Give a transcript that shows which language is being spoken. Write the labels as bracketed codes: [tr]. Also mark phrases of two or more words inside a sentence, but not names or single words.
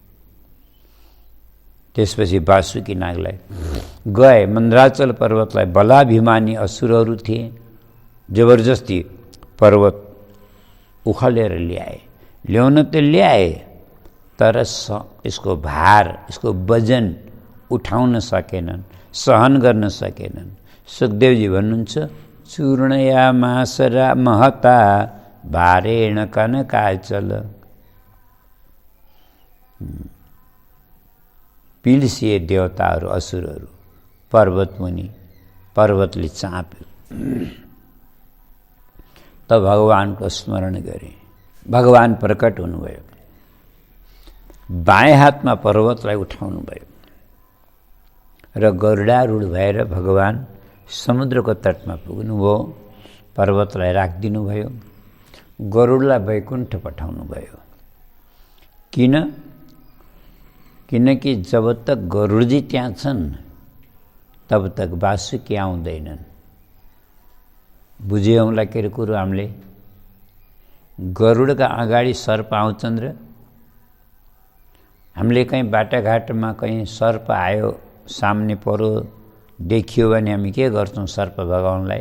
[ne] त्यसपछि वासुकी नागलाई गए, मन्द्राचल पर्वतलाई बलाभिमानी असुरहरू थिए, जबरजस्ती पर्वत उखालेर ल्याए। ल्याउन त ल्याए, तर यसको भार, यसको वजन उठाउन सकेनन्, सहन गर्न सकेनन्। सुखदेवजी भन्नुहुन्छ, [sa] चूर्णया मासरा महता भारेण कनकाचल। [ne] पिल्सिए देवताहरू, असुरहरू, पर्वतमुनि, पर्वतले चाप्यो। त भगवानको स्मरण गरे, भगवान प्रकट हुनुभयो, बाएँ हातमा पर्वतलाई उठाउनु भयो र गरुडारूढ भएर भगवान समुद्रको तटमा पुग्नुभयो, पर्वतलाई राखिदिनु भयो, गरुडलाई वैकुण्ठ पठाउनु भयो। किनकि [hi] जब तक [ne] गरुडजी त्यहाँ छन् [hi] तब तक [ne] वासुकी आउँदैनन्। बुझ्यौँ होला के कुरो हामीले? गरुडका अगाडि सर्प आउँछन् र हामीले कहीँ बाटाघाटमा कहीँ सर्प आयो, सामने परो, देखियो भने हामी के गर्छौँ सर्प भगाउनलाई?